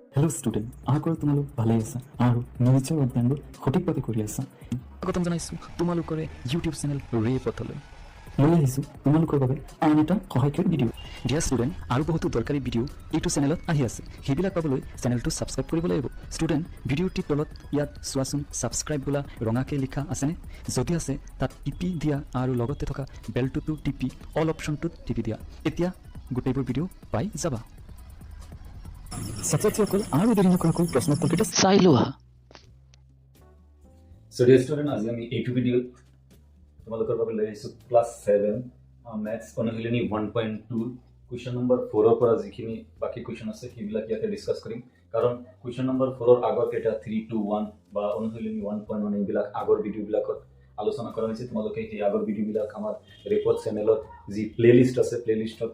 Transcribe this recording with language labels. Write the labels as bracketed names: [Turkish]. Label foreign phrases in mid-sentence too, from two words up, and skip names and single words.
[English] hello student [Assamese] আগৰ তোমালোক ভালে আছা আৰু নিজৰ অধ্যয়ন সঠিকভাৱে কৰি আছা স্বাগতম জনাইছো তোমালোকৰ ইউটিউব চেনেল ৰে পথলৈ মই আহিছো তোমালোকৰ বাবে আন এটা সহায়কাৰী ভিডিঅ [English] dear student [Assamese] আৰু বহুতো দৰকাৰী ভিডিঅ এইটো চেনেলত আহি আছে সেইবিলাক পাবলৈ চেনেলটো সাবস্ক্ৰাইব কৰিব লাগিব ষ্টুডেণ্ট ভিডিঅ'টিৰ তলত ইয়াত চোৱাচোন সাবস্ক্ৰাইব বোলা ৰঙাকে লিখা আছেনে যদি আছে তাত টিপি দিয়া আৰু লগতে থকা বেলটো টিপি অল অপশ্যনটোত টিপি দিয়া এতিয়া গোটেইবোৰ ভিডিঅ পাই যাবা ছাত্ৰসকল আৰু দেৰি নকৰাকৈ প্ৰশ্নোত্তৰকেইটা চাই লোৱা [English] So dear student, [Assamese] আজি আমি এইটো ভিডিঅ'ত তোমালোকৰ বাবে লৈ আহিছোঁ ক্লাছ 7 মেথছ অনুশীলনী 1.2 [English] question number [Assamese] 4 ৰ পৰা যিখিনি বাকি কুৱেশ্যন আছে সেইবিলাক ইয়াতে ডিসকাস কৰিম কাৰণ [English] question number [Assamese] 4 ৰ আগৰ কেইটা 3 2 1 বা অনুশীলনী 1.1 এইবিলাক আগৰ ভিডিঅ'বিলাকত আলোচনা কৰা হৈছে তোমালোকে এই আগৰ ভিডিঅ'বিলাক আমাৰ ৰেপৰ্ট চেনেলত যি প্লেলিষ্ট আছে প্লেলিষ্টত